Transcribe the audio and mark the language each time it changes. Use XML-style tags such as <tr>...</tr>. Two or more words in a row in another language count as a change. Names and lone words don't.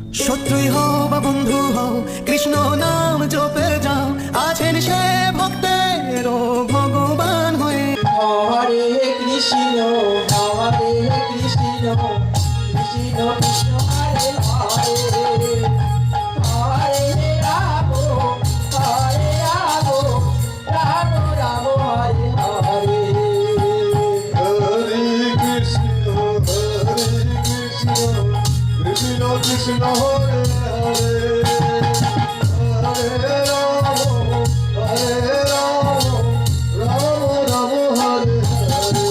<bn>শত্রুই হও বা বন্ধু হও, কৃষ্ণ নাম জপে যাও, আছেন সে ভক্তেরও ভগবান হয়ে।</bn> <sa>হরে কৃষ্ণ হরে কৃষ্ণ কৃষ্ণ কৃষ্ণ হরে হরে, হরে রাম রাম রাম হরে হরে। হরে কৃষ্ণ কৃষ্ণ কৃষ্ণ হরে হরে, হরে রাম রাম রাম হরে হরে।</sa>